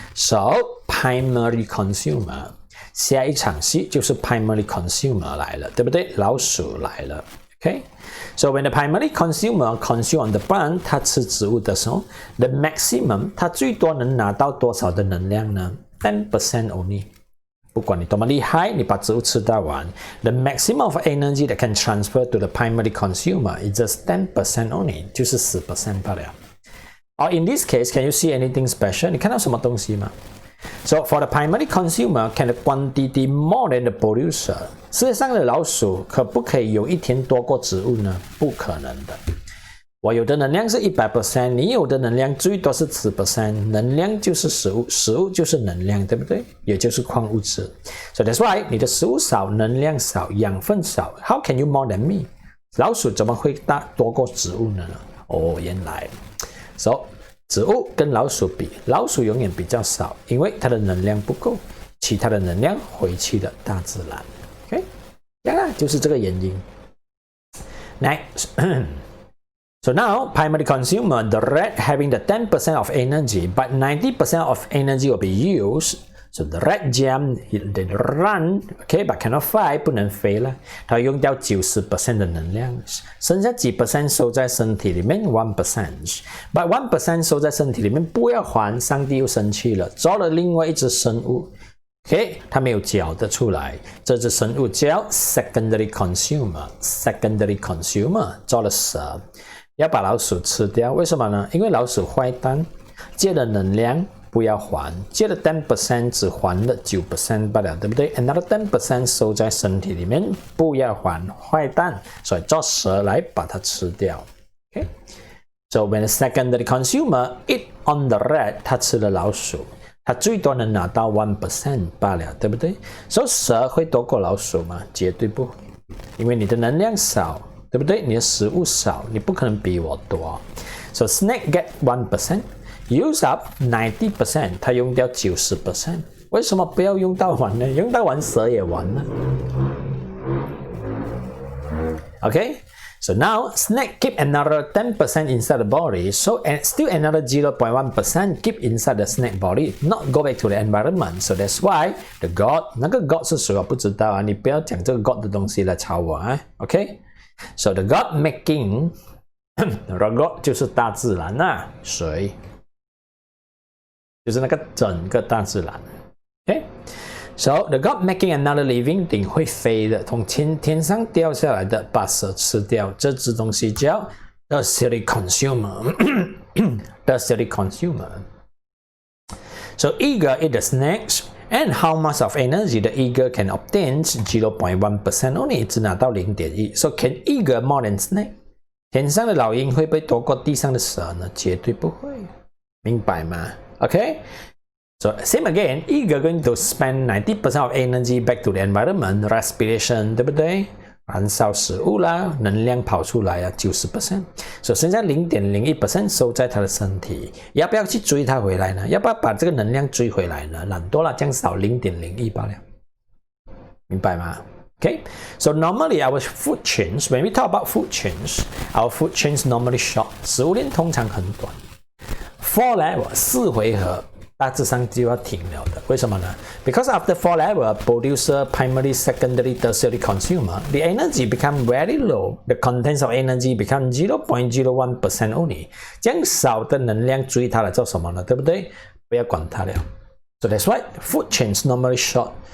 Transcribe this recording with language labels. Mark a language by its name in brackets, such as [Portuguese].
[English] So primary consumer. [Chinese] 下一场戏就是 primary consumer 来了，对不对？老鼠来了。Okay? [English] So when the primary consumer consume on the plant, [Chinese] 它吃植物的时候 [English] ，the maximum [Chinese] 它最多能拿到多少的能量呢 [English] ？10% only。 [Chinese] 不管你多么厉害，你把植物吃到完 [English] ，the maximum of energy that can transfer to the primary consumer is just 10% only， [Chinese] 就是10% 罢了。 [English] Or in this case, can you see anything special？ [Chinese] 你看到什么东西吗 [English] ？So for the primary consumer, can the quantity more than the producer？ [Chinese] 世界上的老鼠可不可以有一天多过植物呢？不可能的。我有的能量是100%，你有的能量最多是10%，能量就是食物，食物就是能量，对不对？也就是矿物质。 [English] So that's why [Chinese] 你的食物少，能量少，养分少。 [English] How can you more than me？ [Chinese] 老鼠怎么会多过植物呢？哦，原来 ，So 植物跟老鼠比，老鼠永远比较少，因为它的能量不够，其他的能量回去了大自然。 OK， 就是这个原因。Next。 [English] So now, primary consumer, the rat having the 10% of energy, but 90% of energy will be used. So the rat jump, they run, okay, but cannot fly, [Chinese] 不能飞了。它用掉90% 的能量，剩下几%收在身体里面 1%。 But 1% 收在身体里面不要还，上帝又生气了，造了另外一只生物。 OK， 它没有脚的出来，这只生物叫 secondary consumer。secondary consumer 造了蛇。要把老鼠吃掉，为什么呢？因为老鼠坏蛋，借了能量不要还，借了 10% 只还了9% 罢了，对不对 ？Another 10% 收在身体里面，不要还，坏蛋，所以做蛇来把它吃掉。 [English] Okay? So when the secondary consumer eat on the rat， [Chinese] 他吃了老鼠，他最多能拿到 1% 罢了，对不对？所以蛇会多过老鼠吗？绝对不会，因为你的能量少。对不对？你的食物少，你不可能比我多。 [English] So snake get 1%, use up 90%， [Chinese] 它用掉90%。为什么不要用到完呢？用到完蛇也完了。 [English] Okay, so now snake keep another 10% inside the body, so still another 0.1% keep inside the snake body, not go back to the environment. So that's why the God， [Chinese] 那个 God 是谁我不知道啊，你不要讲这个 God 的东西来吵我啊。 Okay。 [English] So the God making， [Chinese] the God 就是大自然啊，水就是那个整个大自然。 [English] Okay，so the God making another living thing [Chinese] 会飞的，从天上掉下来的，把蛇吃掉。这只东西叫 tertiary consumer。tertiary consumer。 [English] So eager eat the snakes。And how much of energy the eagle can obtain? 0.1% only， [Chinese] 只拿到 0.1。 [English] So can eagle more than snake？ [Chinese] 天上的老鹰会不会多过地上的蛇呢？绝对不会。明白吗 ？OK。 [English] So same again, eager going to spend 90% of energy back to the environment, respiration, [Chinese] 对不对？燃烧食物啦，能量跑出来啊，90%，所以剩下0.01% 收在他的身体，要不要去追它回来呢？要不要把这个能量追回来呢？懒惰了，这样少0.01罢了，明白吗？ [English] Okay, so normally our food chains, when we talk about food chains, our food chains normally short. [Chinese] 食物链通常很短。 4 level 4回合，大致上就要停了的。为什么呢 [English] ？Because after 4 level, producer, primary, secondary, tertiary, consumer, the energy become very low. The contents of energy become 0.01% only. [Chinese] 这样少的能量追它来做什么呢？对不对？不要管它了。 [English] So that's why food chains normally short.